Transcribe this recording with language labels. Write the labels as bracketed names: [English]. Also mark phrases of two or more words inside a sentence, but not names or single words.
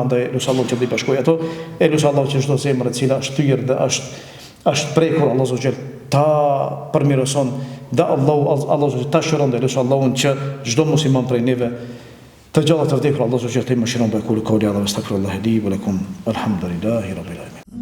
[Albanian] Andaj elus Allahun që të bashkojë ato, elus Allahun që çdo zemër e cila është thyer dhe është prekur Allahu azza ta përmirëson dhe Allahu ta shëron dhe elus Allahun që çdo musliman prej neve të gjallë të vdekur Allahu [Arabic] عز وجل [Albanian] të mëshiron be [Arabic] قل قولي هذا أستغفر الله لي ولكم الحمد لله رب العالمين.